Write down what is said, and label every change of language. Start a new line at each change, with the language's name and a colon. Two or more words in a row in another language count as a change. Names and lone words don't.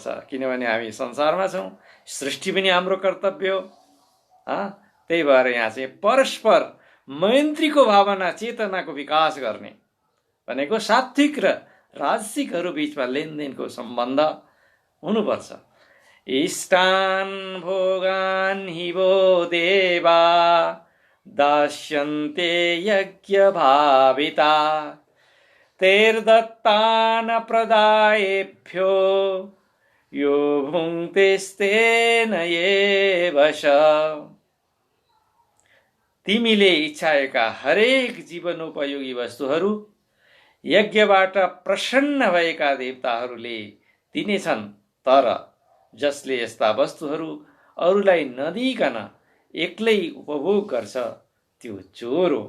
Nepali: किनभने हामी संसारमा छौँ, सृष्टि पनि हाम्रो कर्तव्य हो। त्यही भएर यहाँ चाहिँ परस्पर मैत्रीको भावना, चेतनाको विकास गर्ने भनेको सात्विक र राजसिकहरू बीचमा लेनदेनको सम्बन्ध हुनुपर्छ।
Sanskrit: इष्टान् भोगान् हि वो देवा दास्यन्ते यज्ञ भाविता तैर्दत्तान् प्रदायेभ्यो यो भुङ्क्तेस्तेन एवश।
Nepali: तिमीले इच्छाएका हरेक जीवनोपयोगी वस्तुहरू यज्ञबाट प्रसन्न भएका देवताहरूले दिनेछन्, तर जसले यस्ता वस्तुहरू अरूलाई नदिइकन एक्लै उपभोग गर्छ त्यो चोर हो।